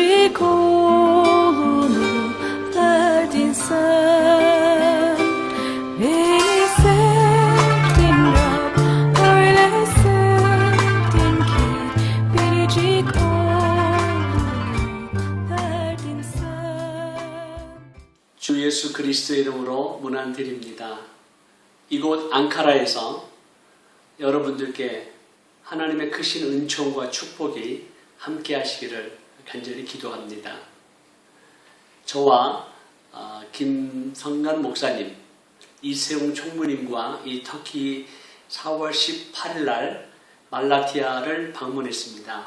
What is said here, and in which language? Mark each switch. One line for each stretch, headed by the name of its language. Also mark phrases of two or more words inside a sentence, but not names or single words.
Turkish: biricik oğlunu verdin sen. Beni sevdin Rab, öyle sevdin ki biricik oğlunu verdin sen.
Korean: 주 예수 그리스도의 이름으로 문안드립니다. 이곳 앙카라에서 여러분들께 하나님의 크신 은총과 축복이 함께 하시기를 간절히 기도합니다. 저와 김성관 목사님, 이세웅 총무님과 이 터키 4월 18일 날 말라티아를 방문했습니다.